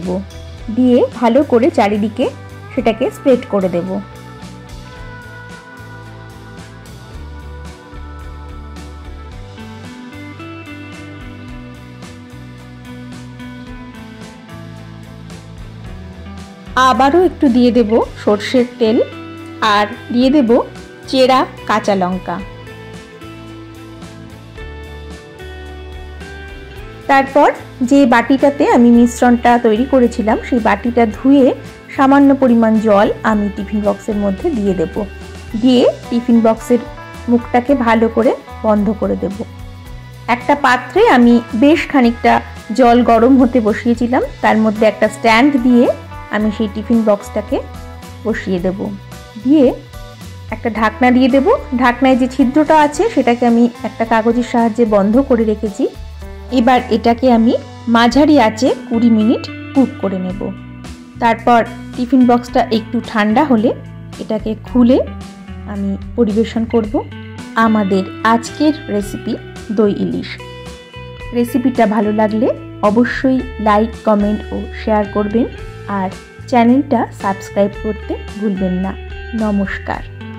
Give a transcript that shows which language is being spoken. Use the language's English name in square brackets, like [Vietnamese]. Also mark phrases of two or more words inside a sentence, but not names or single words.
[Bangla] দিয়ে ভালো করে চারিদিকে সেটাকে স্প্রেড করে দেব। আবারো একটু দিয়ে দেব সর্ষের তেল আর দিয়ে দেব চেরা কাঁচা লঙ্কা। তারপর যে বাটিটাতে আমি মিশ্রণটা তৈরি করেছিলাম সেই বাটিটা ধুয়ে সামান্য পরিমাণ জল আমি [English] tiffin boxer [Bangla] মধ্য দিয়ে দেব। দিয়ে [English] tiffin boxer [Bangla] মুখটাকে ভালো করে বন্ধ করে দেব। একটা পাত্রে আমি বেশ খানিকটা জল গরম হতে বসিয়েছিলাম। তার মধ্য একটা স্ট্যান্ড দিয়ে আমি সেই [English] tiffin boxটাকে [Bangla] বসিয়ে দেব। দিয়ে একটা ঢাকনা দিয়ে দেব। ঢাকনায় যে ছিদ্রটা আছে সেটাকে আমি একটা কাগজের সাহায্যে বন্ধ করে রেখেছি। এবার এটাকে আমি মাঝারি আঁচে 20 মিনিট কুক করে নেব। তারপর [English] tiffin boxটা [Bangla] একটু ঠান্ডা হলে এটাকে খুলে আমি পরিবেশন করব আমাদের আজকের রেসিপি দই ইলিশ। রেসিপিটা ভালো লাগলে অবশ্যই [English] like comment [Bangla] আর শেয়ার করবেন আর চ্যানেলটা সাবস্ক্রাইব করতে ভুলবেন না। নমস্কার।